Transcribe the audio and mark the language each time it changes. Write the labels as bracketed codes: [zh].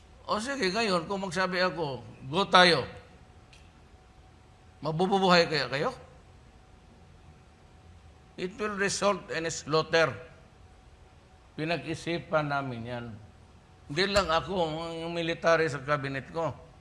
[tl] O sige, ngayon, kung magsabi ako, go tayo, mabubuhay kaya kayo? [en] It will result in a slaughter. [tl] Pinag-isipan namin yan. Hindi lang ako, ang military sa cabinet ko.